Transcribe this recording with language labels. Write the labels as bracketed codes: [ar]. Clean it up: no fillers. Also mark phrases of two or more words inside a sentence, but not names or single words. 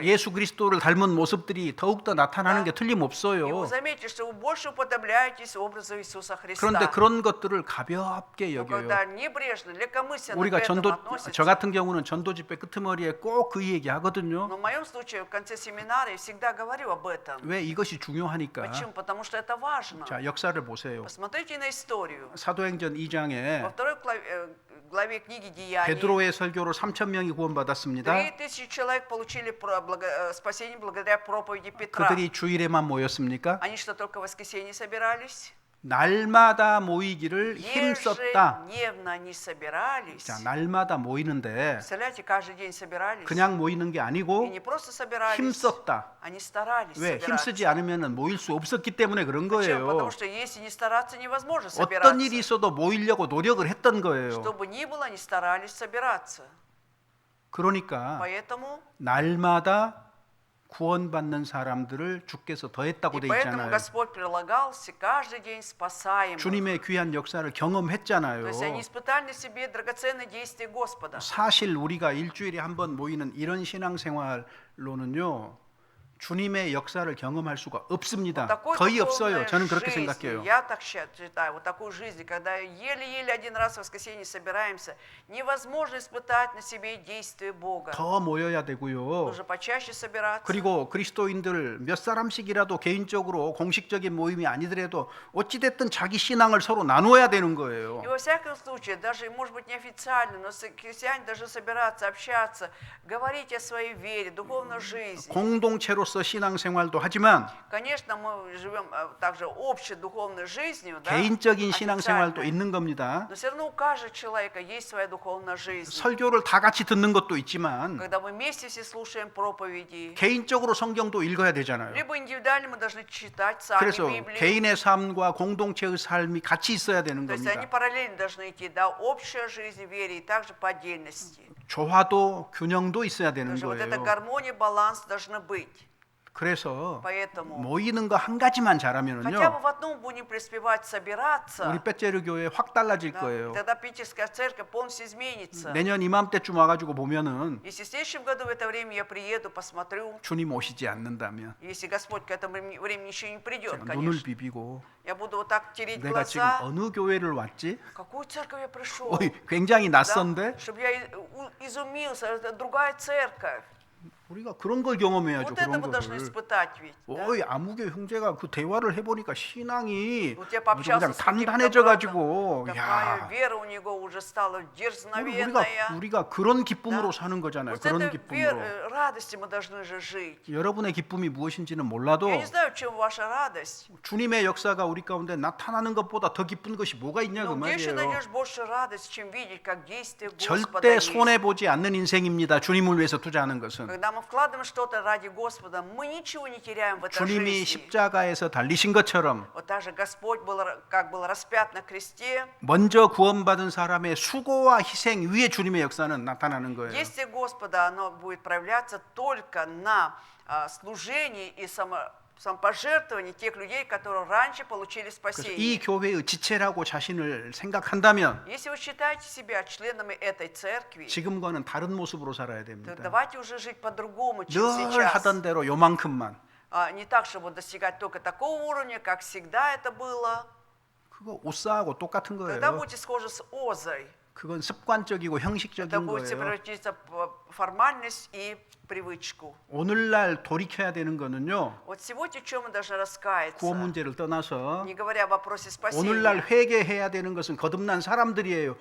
[ko] 예수 그리스도를 닮은 모습들이 더욱더 나타나는 게 [ru] И [ko] 틀림없어요. [ru] вы заметите, что вы больше уподобляетесь образу Иисуса Христа. [ko] 그런데 그런 것들을 가볍게 [ru] Но [ko] 여겨요. [ru] когда небрежно, легкомысленно к [ko] 우리가 [ru] этому [ko] 저 [ru] относятся. [ko] 같은 경우는 전도 집회 끄트머리에 꼭 그 얘기 하거든요. [ru] Но в моем случае, в конце семинара, я всегда говорю об этом. [ko] 왜 이것이 중요하니까. [ru] Почему? Потому что это важно. [ko] 자, 역사를 보세요. [ru] Посмотрите на историю. [ko] 사도행전 2장에 [ru] Во второй главе книги Деяний [ko] 베드로의 설교로 3,000명이 구원받았습니다. [ru] 3000 человек получили спасение благодаря проповеди Петра. [ko] 그들이 주일에만 모였습니까? [ru] Они что, только в воскресенье собирались? [ko] 날마다 모이기를 힘썼다. [ru] Ежедневно они собирались. [ko] 자, 날마다 모이는데 [ru] Представляете, каждый день собирались. [ko] 그냥 모이는 게 [ru] И [ko] 아니고 [ru] не просто собирались. [ko] 힘썼다. [ru] Они старались [ko] 왜? [ru] собираться. [ko] 힘쓰지 않으면 모일 수 없었기 때문에 그런 [ru] Почему? Потому [ko] 거예요. [ru] что если не стараться, невозможно [ko] 어떤 일이 [ru] собираться. [ko] 있어도 모이려고 노력을 했던 거예요. [ru] Что бы ни было, они старались собираться. [ko] 그러니까 [ru] Поэтому, [ko] 날마다 구원받는 사람들을 주께서 더했다고 [ru] и [ko] 돼 [ru] поэтому [ko] 있잖아요. [ru] Господь прилагался каждый день спасаемых. [ko] 주님의 귀한 역사를 [ru] То [ko] 경험했잖아요. [ru] есть они испытали на себе драгоценные действия Господа. [ko] 사실 우리가 일주일에 한 번 모이는 이런 신앙생활로는요, 주님의 역사를 경험할 수가 없습니다. [ru] Такой [ko] 거의 [ru] духовной [ko] 없어요. 저는 그렇게 [ru] жизни, [ko] 생각해요. [ru] я так считаю, вот такой жизни, когда еле-еле один раз в воскресенье собираемся, невозможно испытать на себе действие Бога. [ko] 더 모여야 되고요. [ru] Нужно почаще собираться. [ko] 그리고 그리스도인들 몇 사람씩이라도 개인적으로 공식적인 모임이 아니더라도 어찌됐든 자기 신앙을 서로 나누어야 되는 거예요. [ru] И во всяком случае, даже, может быть, неофициально, но христиане должны собираться, общаться, говорить о своей вере, духовной жизни. [ko] 공동체로서 신앙생활도 하지만 [ru] Конечно, мы живем также общей духовной жизнью, да, [ko] 개인적인 신앙생활도 [ru] официальной. [ko] 있는 겁니다. [ru] Но все равно у каждого человека есть своя духовная жизнь. [ko] 설교를 다 같이 듣는 것도 있지만 [ru] Когда мы вместе все слушаем проповеди, [ko] 개인적으로 성경도 읽어야 되잖아요. [ru] либо индивидуально мы должны читать сами [ko] 그래서 [ru] Библию. [ko] 개인의 삶과 공동체의 삶이 같이 있어야 되는 [ru] То есть они [ko] 겁니다. [ru] параллельно должны идти, да, общая жизнь в вере и также по отдельности. [ko] 조화도 균형도 있어야 되는 [ru] Потому что вот эта [ko] 거예요. [ru] гармония, баланс должны быть. [ko] 그래서 [ru] Поэтому [ko] 모이는 거 한 가지만 [ru] хотя бы [ko] 잘하면은요, [ru] в одном будем преуспевать, собираться, [ko] 우리 빼째르 교회 확 달라질 [ru] да, [ko] 거예요. [ru] тогда Питерская церковь полностью изменится. [ko] 내년 이맘때쯤 와가지고 보면은 [ru] Если в следующем году в это время я приеду, посмотрю, [ko] 주님 오시지 않는다면 [ru] если Господь к этому времени еще не придет, [ko] 제가 눈을 [ru] конечно, [ko] 비비고 [ru] я буду вот так тереть [ko] 내가 지금 [ru] глаза. [ko] 어느 교회를 왔지? [ru] В какую церковь я пришел? [ko] 어이, 굉장히 낯선데 [ru] Чтобы я изумился, это другая церковь. [ko] 우리가 그런 걸 경험해야죠. [ru] Вот это [ko] 그런 [ru] мы должны [ko] 거를. [ru] испытать ведь. да? [ko] 어이 아무개 형제가 그 대화를 해보니까 신앙이 [ru] Вот я [ko] 아주 [ru] пообщался [ko] 그냥 [ru] с каким-то [ko] 단단해져가지고 [ru] братом, [ko] 야 [ru] такая вера у него уже стала [ko] 우리가 [ru] дерзновенная. [ko] 우리가 그런 기쁨으로 [ru] Да. [ko] 사는 거잖아요. [ru] Вот [ko] 그런 [ru] этой [ko] 기쁨으로. [ru] радости мы должны же жить. [ko] 여러분의 기쁨이 무엇인지는 몰라도 [ru] Я не знаю, в чем ваша радость. [ko] 주님의 역사가 우리 가운데 나타나는 것보다 더 기쁜 것이 뭐가 있냐 그 [ru] Но где еще [ko] 말이에요. [ru] найдешь больше радость, чем видеть, как действие Господа [ko] 절대 [ru] есть. [ko] 손해 보지 않는 인생입니다. 주님을 위해서 투자하는 것은 [ru] Когда мы вкладываем что-то ради Господа, мы ничего не теряем в этой [ko] 주님이 [ru] жизни. [ko] 십자가에서 달리신 것처럼 [ru] Вот даже Господь был, как был распят на кресте. [ko] 먼저 구원받은 사람의 수고와 희생 위에 주님의 역사는 나타나는 거예요. [ru] Действие Господа, оно будет проявляться только на служении и самопожертвовании тех людей, которые раньше получили [ko] 그래서 [ru] спасение. [ko] 이 교회의 지체라고 자신을 생각한다면 [ru] Если вы считаете себя членами этой церкви, [ko] 지금과는 다른 모습으로 살아야 [ru] то [ko] 됩니다. [ru] давайте уже жить по-другому, чем [ko] 늘 [ru] сейчас. [ko] 하던 대로 요만큼만. [ru] Не так, чтобы достигать только такого уровня, как всегда это было. [ko] 그거 옷사하고 똑같은 [ru] Тогда [ko] 거예요. [ru] будете схожи с Озой. [ko] 그건 습관적이고 [ru] Это [ko] 형식적인 [ru] будете [ko] 거예요. [ru] превратиться в формальность и привычку. [ko] 오늘날 돌이켜야 되는 거는요. [ru] Вот сегодня в чем мы должны раскаяться? [ko] 구원 문제를 떠나서 [ru] Не говоря о вопросе спасения. [ko] 오늘날 회개해야 되는 것은 거듭난 사람들이에요.